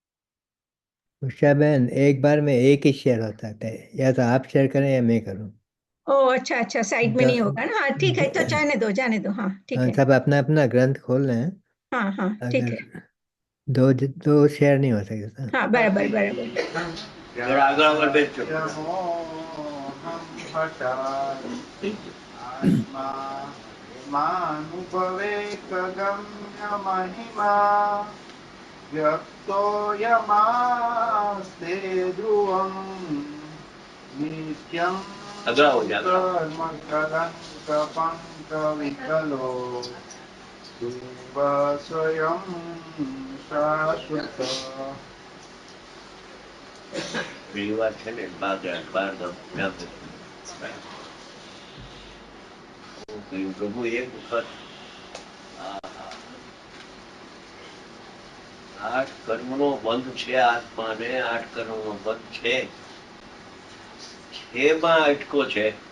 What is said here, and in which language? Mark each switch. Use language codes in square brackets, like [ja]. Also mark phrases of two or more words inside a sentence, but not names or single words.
[hi] उषा बहन, एक बार में एक ही शेयर होता है, या तो आप शेयर करें या मैं करूं। ओ अच्छा अच्छा, साइड में नहीं होगा ना। हाँ ठीक है, तो जाने दो। हाँ ठीक है। सब अपना अपना ग्रंथ खोल रहे हैं। हाँ हाँ ठीक है। अगर दो शेयर नहीं हो सकता। हाँ बराबर बराबर। [gu] जरा આગળ આગળ બેસજો. [sa] आत्मा मानुभवे गम्य महिमा व्यक्तोऽयमास्ते ध्रुवम् नित्यं [gu] આગળ આવો જી, આગળ આવો. [sa] कर्म कलङ्कपङ्कविकलो देव स्वयं शाश्वत. [gu] રવિવાર છે ને બાર ગામ ત્યાં બેસજો. હું કહ્યું, પ્રભુ એક વખત આઠ કર્મનો બંધ છે આત્માને, આઠ કર્મનો બંધ છે, એમાં અટકો છે.